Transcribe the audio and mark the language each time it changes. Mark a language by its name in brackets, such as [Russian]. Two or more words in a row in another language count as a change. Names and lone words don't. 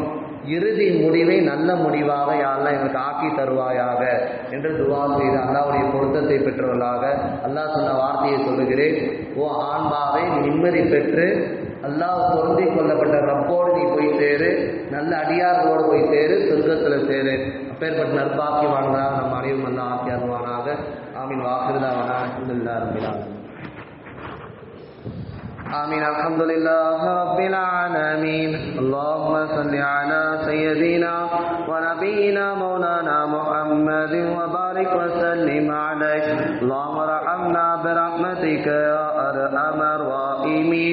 [Tamil] இறுதி முடிவை நல்ல முடிவாக யாரெல்லாம் எங்களுக்கு ஆக்கி தருவாயாக என்று துவா செய்து அல்லாஹ்வுடைய பொருத்தத்தை பெற்றவர்களாக அல்லாஹ் சொன்ன வார்த்தையை சொல்லுகிறேன். ஓ ஆன்மாவை நிம்மதி பெற்று அல்லாஹ் பொருந்தி கொள்ளப்பட்ட ரப்போடு நீ போய் சேரு, நல்ல அடியார்களோடு போய் சேரு, சொர்க்கத்தில் சேரு. அப்பேற்பட்ட நற்பாக்கியவான்களாக நம் அனைவரும் அல்லாஹ் ஆக்கி அருள்வானாக. ஆமீன். [Arabic] وآخر دعوانا الحمد لله رب العالمين. آمين. الحمد لله رب العالمين. اللهم صل على سيدنا ونبينا مولانا محمد وبارك وسلم عليه. اللهم ارحمنا برحمتك يا ارحم الراحمين.